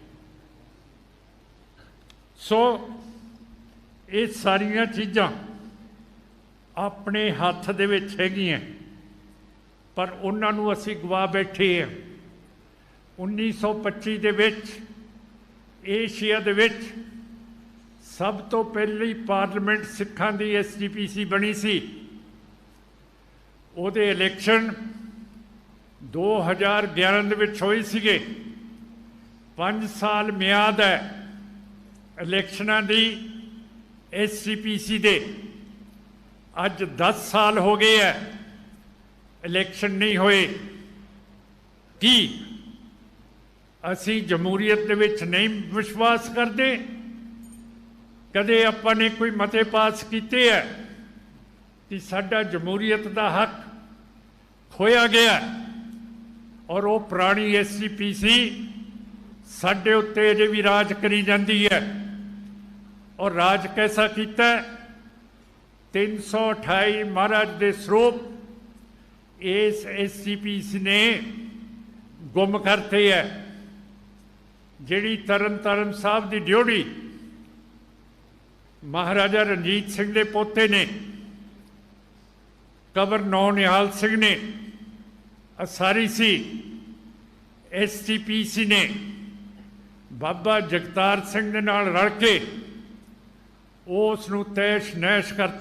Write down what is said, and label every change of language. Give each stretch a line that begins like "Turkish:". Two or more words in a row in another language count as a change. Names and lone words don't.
Punjabi: ਸੋ ਯੇ ਸਾਰੀਆਂ ਚੀਜ਼ਾਂ ਅਪਣੇ ਹੱਥ ਦੇ ਵਿੱਚ ਹੈਗੀਆਂ, ਪਰ ਉਨ੍ਹਾਂ ਨੂੰ ਅਸੀਂ ਗਵਾ ਬੈਠੇ ਹੈਂ। 1925 ਦੇ ਵਿੱਚ ਏਸ਼ੀਆ ਦੇ ਵਿੱਚ ਸਭ ਤੋ ਪਹਿਲੀ ਪਾਰਲੀਮੈਂਟ ਸਿੱਖਾਂ ਦੀ SGPC ਬਣੀ ਸੀ। ਉਹਦੇ इलैक्शन 2011 ਦੇ ਵਿੱਚ ਹੋਏ ਸੀਗੇ। 5 ਸਾਲ ਮਿਆਦ ਹੈ ਇਲੈਕਸ਼ਨਾਂ ਦੀ SGPC ਦੇ। ਅੱਜ 10 ਸਾਲ ਹੋ ਗਏ ਹੈ ਇਲੈਕਸ਼ਨ ਨਹੀਂ ਹੋਏ। ਕੀ ਅਸੀਂ ਜਮਹੂਰੀਅਤ ਦੇ ਵਿੱਚ ਨਹੀਂ ਵਿਸ਼ਵਾਸ ਕਰਦੇ? ਕਦੇ ਆਪਾਂ ਨੇ ਕੋਈ ਮਤੇ ਪਾਸ ਕੀਤੇ ਹੈ ਕਿ ਸਾਡਾ ਜਮਹੂਰੀਅਤ ਕਾ ਹੱਕ ਖੋਇਆ ਗਇਆ ਔਰ ਵੋ ਪੁਰਾਣੀ SGPC ਸਾਡੇ ਉੱਤੇ ਅਜੇ ਭੀ ਰਾਜ ਕਰੀ ਜਾਤੀ ਹੈ।
Hindi: और राज कैसा किया? 328 महाराज के स्वरूप इस SGPC ने गुम करते है।
Punjabi: ਜਿਹੜੀ ਤਰਨ ਤਾਰਨ ਸਾਹਬ ਕੀ ਡਿਉਢੀ ਮਹਾਰਾਜਾ ਰਣਜੀਤ ਸਿੰਘ ਕੇ ਪੋਤੇ ਨੇ, ਕਬਰ ਨੌ ਨਿਹਾਲ ਸਿੰਘ ਨੇ ਅਸਾਰੀ ਸੀ, SGPC ਨੇ ਬਾਬਾ ਜਗਤਾਰ ਸਿੰਘ ਦੇ ਨਾਲ ਰਲ ਕੇ ਉਸ ਨੂੰ ਤੈਸ਼ ਨੈਸ਼ ਕਰਤਾ।